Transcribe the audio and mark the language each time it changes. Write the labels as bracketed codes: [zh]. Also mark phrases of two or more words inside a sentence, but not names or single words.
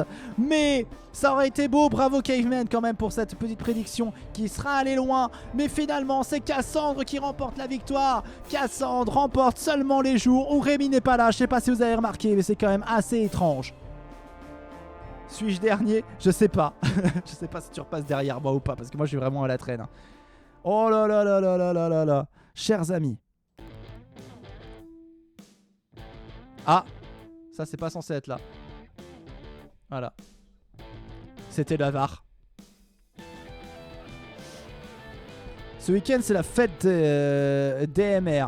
[fr] Mais ça aurait été beau, bravo Caveman quand même pour cette petite prédiction qui sera allée loin. Mais finalement c'est Cassandre qui remporte la victoire. Cassandre remporte seulement les jours où Rémi n'est pas là. Je sais pas si vous avez remarqué mais c'est quand même assez étrange. Suis-je dernier? Je sais pas. Je sais pas si tu repasses derrière moi ou pas parce que moi je suis vraiment à la traîne. Oh là là là là là là là là. Chers amis. Ah, ça c'est pas censé être là. Voilà. C'était la VAR. Ce week-end c'est la fête des MR.